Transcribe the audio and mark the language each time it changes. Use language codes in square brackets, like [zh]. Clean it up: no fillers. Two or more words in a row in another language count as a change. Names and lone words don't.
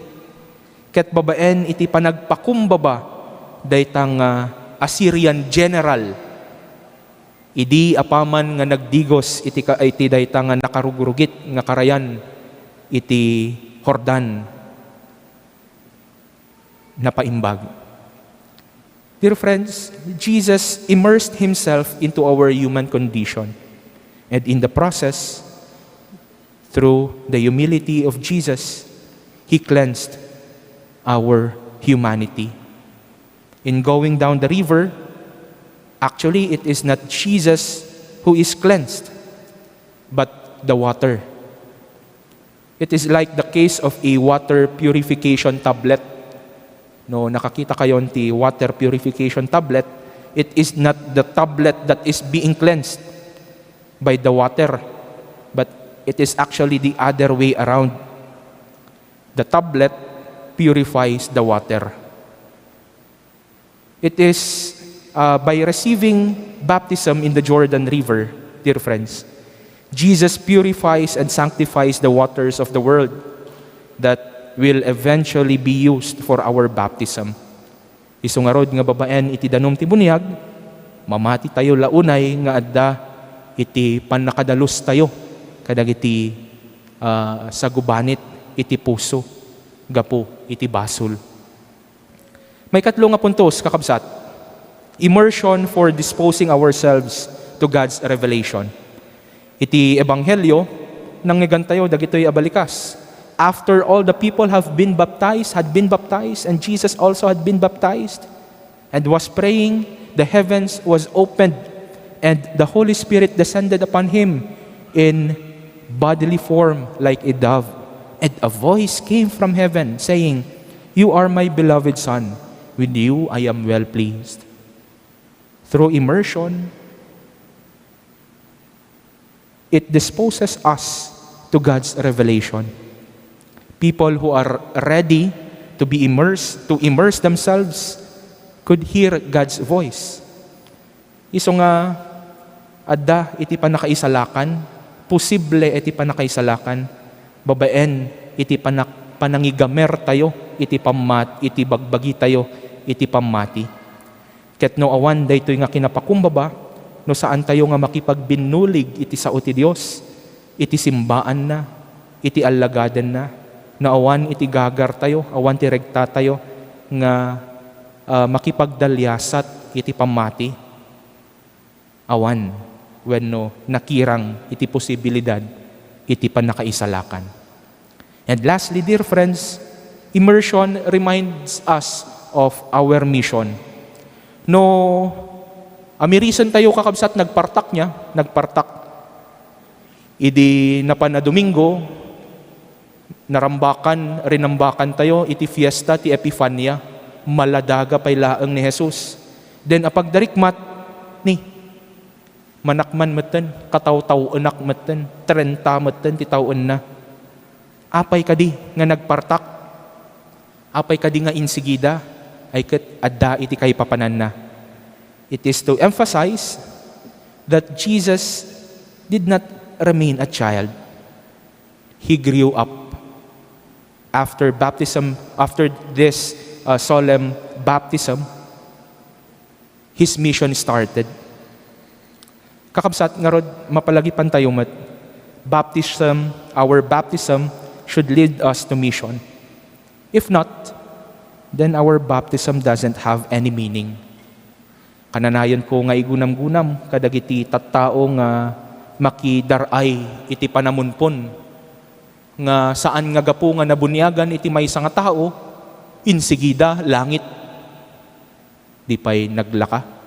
[ilo] Ket babaen iti panagpakumbaba daytang [en] Assyrian general. [ilo] Idi apaman nga nagdigos iti daytang nakarugurugit nga karayan iti Jordan napaimbag. [en] Dear friends, Jesus immersed himself into our human condition. And in the process, through the humility of Jesus, he cleansed our humanity. In going down the river, actually it is not Jesus who is cleansed, but the water. It is like the case of a water purification tablet. [ilo] No, nakakita kayo ti [en] water purification tablet, it is not the tablet that is being cleansed by the water, but it is actually the other way around. The tablet purifies the water. It is by receiving baptism in the Jordan River, dear friends, Jesus purifies and sanctifies the waters of the world that will eventually be used for our baptism. [ilo] Isungarod nga babaen iti danom ti bunyag, mamati tayo launay nga adda iti panakadalos tayo kadagiti sa gubanit iti puso gapo iti basol. May katlo nga puntos kakabsat. [en] Immersion for disposing ourselves to God's revelation. [ilo] Iti ebanghelyo nangyigan tayo dagitoy abalikas. [en] After all the people had been baptized, and Jesus also had been baptized, and was praying, the heavens was opened, and the Holy Spirit descended upon him in bodily form like a dove. And a voice came from heaven saying, "You are my beloved Son, with you I am well pleased." Through immersion, it disposes us to God's revelation. People who are ready to be immersed, to immerse themselves, could hear God's voice. [ilo] Iso nga, adda iti panakaisalakan, posible iti panakaisalakan, babaen iti panangigamer tayo, iti bagbagi tayo, iti pammati. Ket no awan daytoy nga kinapakumbaba, no saan tayo nga makipagbinulig iti sao ti Dios, iti simbaan na, iti allagaden na, na awan iti gagar tayo, awan ti regta tayo, nga makipagdalyasat iti pamati. Awan, wenno nakirang iti posibilidad, iti panakaisalakan. [en] And lastly, dear friends, immersion reminds us of our mission. [ilo] No, amirisan tayo kakabsat nagpartak, idi napana Domingo, rinambakan tayo iti fiesta ti Epifania, maladaga pay laeng ni Jesus. Then apagdarikmat ni manakman meten, kataw-taw-enak meten, 30 meten ti tawen na. Apay kadi nga nagpartak, apay kadi nga insigida, ay ket adda iti kay papanan na. [en] It is to emphasize that Jesus did not remain a child. He grew up. After baptism, after this solemn baptism, his mission started. [ilo] Kakabsat nga rod, mapalagipan tayo met, [en] our baptism should lead us to mission. If not, then our baptism doesn't have any meaning. [ilo] Kananayon ko nga igunam-gunam, kadagiti tattao nga makidaray iti panamunpon, nga saan nga gapo nga nabunyagan iti maysa nga tao, insigida, langit. Di pa'y naglaka.